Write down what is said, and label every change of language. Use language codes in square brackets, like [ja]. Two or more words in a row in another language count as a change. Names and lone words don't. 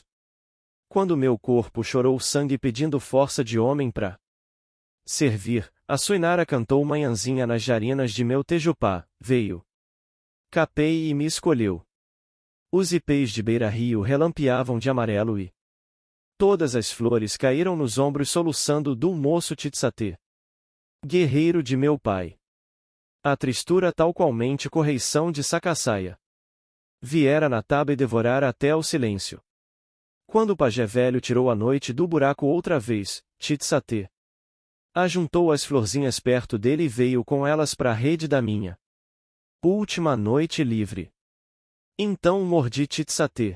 [pt] Quando meu corpo chorou sangue pedindo força de homem pra servir, a Suinara cantou manhãzinha nas jarinas de meu Tejupá, veio Capei e me escolheu. Os ipês de beira-rio relampeavam de amarelo e todas as flores caíram nos ombros soluçando do moço Titsate. Guerreiro de meu pai. A tristura tal qualmente correição de Sacasaia. Viera na taba e devorar até o silêncio. Quando o pajé velho tirou a noite do buraco outra vez, Titsate ajuntou as florzinhas perto dele e veio com elas para a rede da minha última noite livre. Então mordi Titsate.